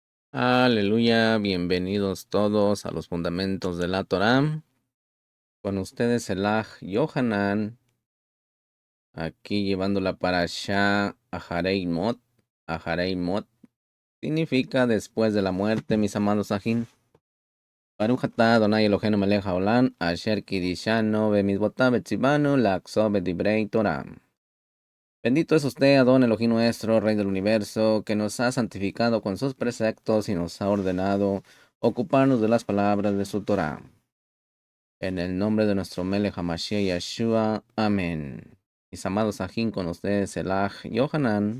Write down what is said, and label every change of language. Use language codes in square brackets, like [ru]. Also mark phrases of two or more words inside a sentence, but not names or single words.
[es] Aleluya, bienvenidos todos a los fundamentos de la Torá. Con ustedes el Yohanan, aquí llevando la parashá Aharei Mot. Aharei Mot significa después de la muerte, mis amados ajín. [he] ברוך אתה אדני אלהינו מלך העולם, אשר קדשנו במצותיו וצונו לעסוק בדברי תורה. [es] Bendito es usted, Adón Elohim nuestro, Rey del universo, que nos ha santificado con sus preceptos y nos ha ordenado ocuparnos de las palabras de su Torah. En el nombre de nuestro [he] מלך המשיח [es] Yeshua. Amén. Mis amados ajín, con ustedes el Yohanan.